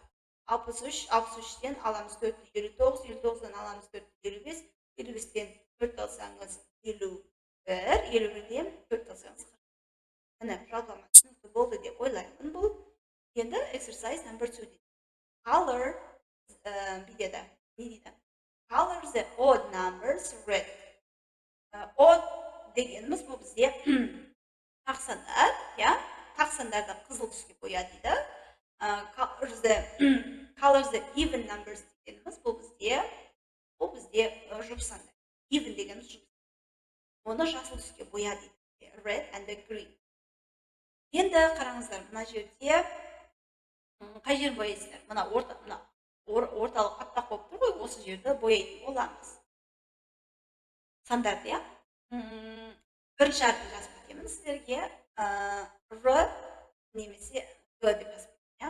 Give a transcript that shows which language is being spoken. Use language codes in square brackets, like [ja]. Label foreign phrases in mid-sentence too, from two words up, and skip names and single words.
[kk] 63, 63-тен аламыз 4-ті 59, 59-дан аламыз 4-ті 55, 55-тен 4 алсаңыз 51, 51-ден 4 алсаңыз 40. Міне, жалпылама түсінікті болды деп ойлаймын бұл. Енді [en] exercise number [kk] 2 дейді. Color, бүйдеді, не дейді? [en] Color the odd numbers red. [kk] Odd дегеніміз бұл бізде тақсандар, тақсандарды қызыл түске боя дейді. [en] Color the even numbers [kk] дегеніміз бұл бізде жұпсандар. Even дегеніміз жұпсандар. Оны жасыл түске боя дейді. [en] Red and green. [kk] Енді қараңыздар, мына жерде қай жер бояйсыздар? Мына орталық аппақ болып тұр ғой, осы жерді бояйтын боламыз. Сандарды, я? Бірінші әріпін жазып кетемін сіздерге. Р немесе Г деп жазып кетемін.